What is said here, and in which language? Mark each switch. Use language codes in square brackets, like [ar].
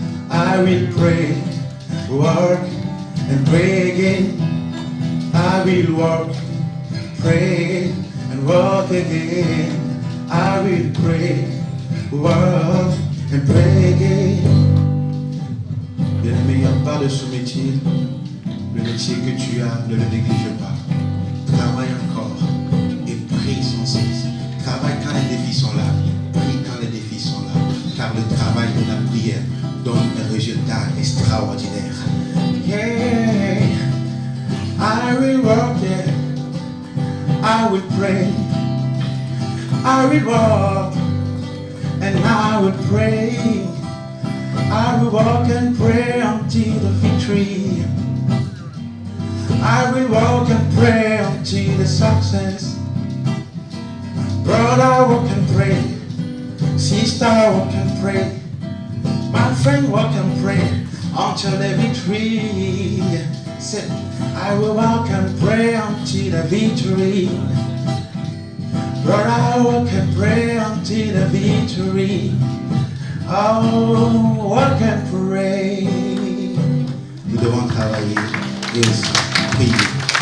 [en] I will pray, work and pray again. I will work, pray and walk again. I will pray, work and pray again. [fr] Bien-aimé, il n'y a pas de sous-métier. Le métier que tu as, ne le néglige pas. Travaille encore et prie sans cesse. Travaille quand les défis sont là. Prie quand les défis sont là. Car le travail de la prière donne un résultat extraordinaire. [en] Yeah, I will work, yeah. I will pray. I will walk and I will pray. I will walk and pray until the victory. I will walk and pray until the success. Brother, walk and pray. Sister, walk and pray. My friend, walk and pray until the victory. Say, I will walk and pray until the victory. Brother, walk and pray until the victory. Oh, walk and pray. [fr] Nous devons travailler et aussi prier.